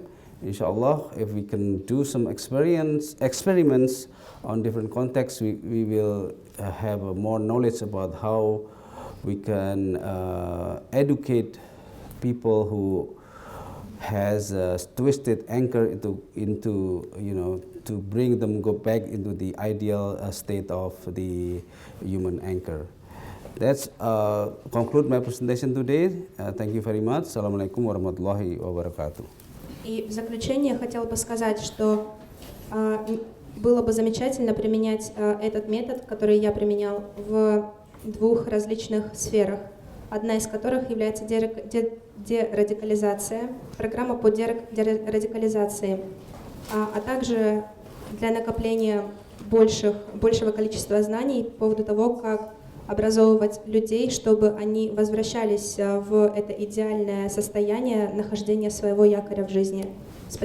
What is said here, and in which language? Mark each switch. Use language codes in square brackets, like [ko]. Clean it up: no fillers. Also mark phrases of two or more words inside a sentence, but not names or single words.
[en] Inshallah, if we can do some experiments on different contexts, we will have more knowledge about how we can educate people who has a twisted anchor into to bring them go back into the ideal state of the human anchor. That's conclude my presentation today. Thank you very much. [ar] السلام عليكم ورحمة الله وبركاته. [ru] И в заключение я хотела бы сказать, что было бы замечательно применять этот метод, который я применял, в двух различных сферах. Одна из которых является дерадикализация, программа по дерадикализации, а также для накопления большего количества знаний по поводу того, как образовывать людей, чтобы они возвращались в это идеальное состояние нахождения своего якоря в жизни.